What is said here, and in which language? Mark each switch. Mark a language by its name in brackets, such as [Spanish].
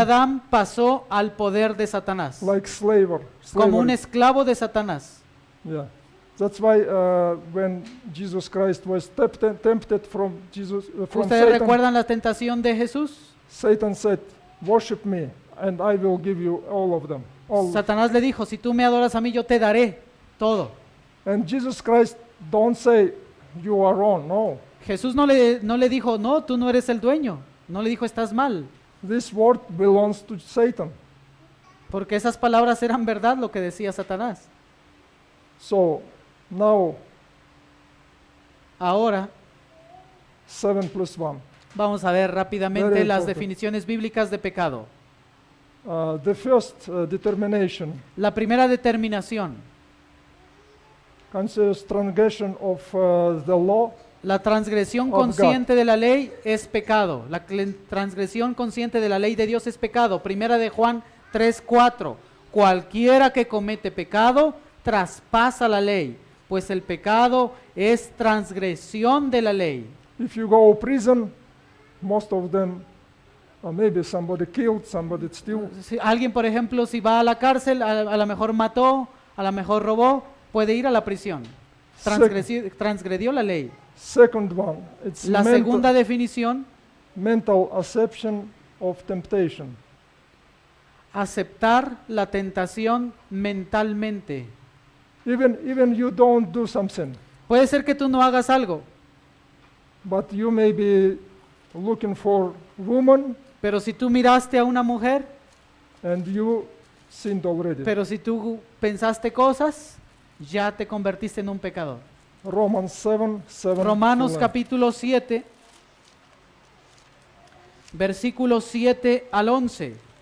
[Spanish] Adán pasó al poder de Satanás, [English] like slaver. [Spanish] como un [English] slavery. [Spanish] esclavo de Satanás. [English] Yeah, that's why when Jesus Christ was tempted from [Spanish] ¿Ustedes [English] Satan, [Spanish] recuerdan la tentación de Jesús? [English] Satan said, "Worship me, and I will give you all of them." All. [Spanish] Satanás le dijo, si tú me adoras a mí, yo te daré todo. [English] And Jesus Christ don't say, "You are wrong." [Spanish] No, Jesús no le dijo, no, tú no eres el dueño. No le dijo, estás mal. [English] this word belongs to Satan. [Spanish] Porque esas palabras eran verdad lo que decía Satanás. [English] So now [Spanish] Ahora [English] 7 + 1. [Spanish] vamos a ver rápidamente [English] Very [Spanish] las [English] important. [Spanish] definiciones bíblicas de pecado. [English] The first determination [Spanish] La primera determinación [English] considers transgression of the law [Spanish] La transgresión [English] of God. [Spanish] consciente de la ley es pecado. La transgresión consciente de la ley de Dios es pecado. Primera de Juan 3:4. Cualquiera que comete pecado traspasa la ley, pues el pecado es transgresión de la ley. [English] If you go prison, most of them, maybe somebody killed, somebody steal. [Spanish] Si alguien, por ejemplo, si va a la cárcel, a lo mejor mató, a lo mejor robó, puede ir a la prisión. Transgredió la ley. [English] Second one, it's [Spanish] La segunda definición, [English] mental acceptance of temptation. [Spanish] aceptar la tentación mentalmente. [English] Even you don't do something, [Spanish] Puede ser que tú no hagas algo, [English] but you may be looking for woman [Spanish] pero si tú miraste a una mujer, [English] and you sinned already. [Spanish] pero si tú pensaste cosas, ya te convertiste en un pecador. [English] Romans 7:7. [Spanish] Romanos [English] to 11. [Spanish] capítulo 7, versículos 7 al 11.